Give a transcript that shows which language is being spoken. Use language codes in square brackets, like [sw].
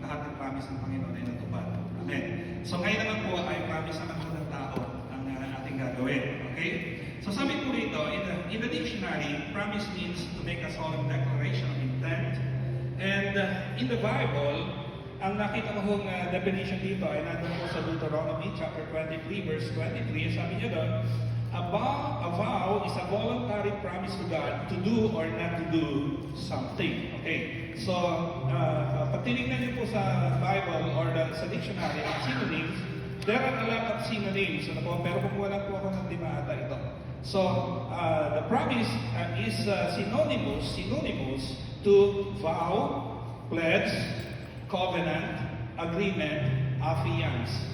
[tl] Lahat ng promise ng Panginoon ay natupad. Amen. So ngayon naman po ay promise naman po ng tao ang ating gagawin. [en] Okay? [tl] So sabi po rito, [en] in the dictionary, promise means to make a solemn declaration of intent. [tl] And in the Bible, ang nakita ko hong definition dito ay nandun po sa Deuteronomy chapter 23 verse 23. Sabi niya doon, [en] a vow is a voluntary promise to God to do or not to do something. [tl] Okay. So, pag tinignan niyo po sa Bible or sa dictionary, ang synonyms, [en] there are a lot of synonyms. [tl] Pero kung wala po ako ng lima ata ito. [en] So, the promise is synonymous to vow, pledge, covenant, agreement, affiance.